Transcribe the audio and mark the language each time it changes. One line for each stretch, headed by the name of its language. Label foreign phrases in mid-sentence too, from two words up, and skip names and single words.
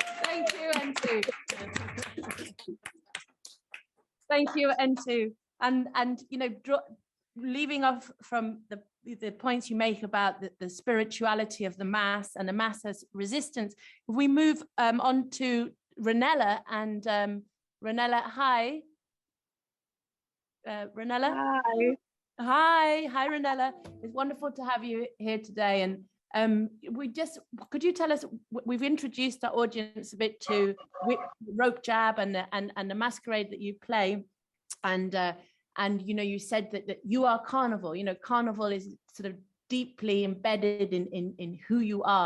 English: Thank you, Entu. Thank you, Entu. And you know, leaving off from the points you make about the spirituality of the mass and the mass as resistance, if we move on to Renella, and Renella, hi. Renella? Hi, Renella. It's wonderful to have you here today. And could you tell us, we've introduced our audience a bit to rope jab and the masquerade that you play. And you know, you said that you are Carnival. You know, Carnival is sort of deeply embedded in who you are.